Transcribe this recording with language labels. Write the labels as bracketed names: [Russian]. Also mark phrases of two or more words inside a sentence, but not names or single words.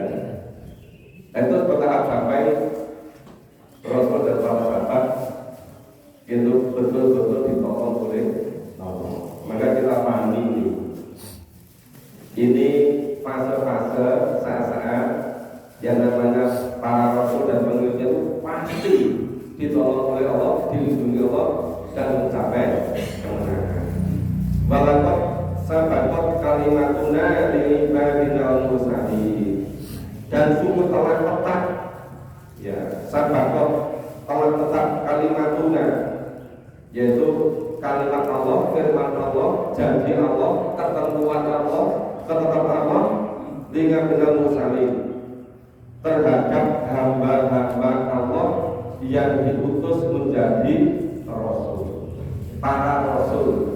[Indonesian] Itu bertahap sampai Rasul dan para sahabat itu betul-betul ditolong oleh Allah. Maka kita pahami ini fase-fase saat-saat yang namanya para rasul dan pengikutnya itu pasti ditolong oleh Allah, dilindungi Allah dan mencapai kemenangan. [Arabic] ولقد سبقت كلمتنا لعبادنا المرسلين, [Indonesian] dan sungguh telah tetap, ya, sabakot telah tetap kalimatuna, yaitu kalimat Allah, firman Allah, janji Allah, ketentuan Allah, ketetapan Allah dengan benar mursalin terhadap hamba-hamba Allah yang diutus menjadi rasul, para rasul.